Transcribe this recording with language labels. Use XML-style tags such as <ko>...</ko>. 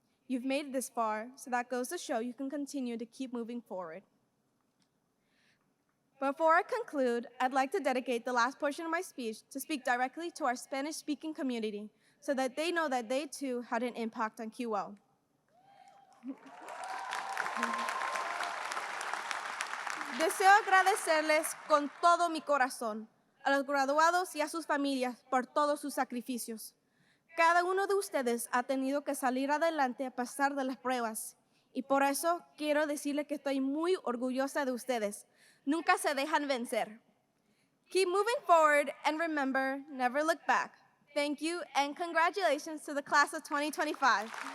<en>You've made it this far, so that goes to show you can continue to keep moving forward. Before I conclude, I'd like to dedicate the last portion of my speech to speak directly to our Spanish-speaking community so that they know that they too had an impact on QO.</en> <es>Deseo agradecerles con todo mi corazón a los graduados y a sus familias por todos sus sacrificios. Cada uno de ustedes ha tenido que salir adelante a pesar de las pruebas, y por eso quiero decirles que estoy muy orgullosa de ustedes. Nunca se dejan vencer.</es> <en>Keep moving forward and remember, never look back. Thank you and congratulations to the class of 2025.</en>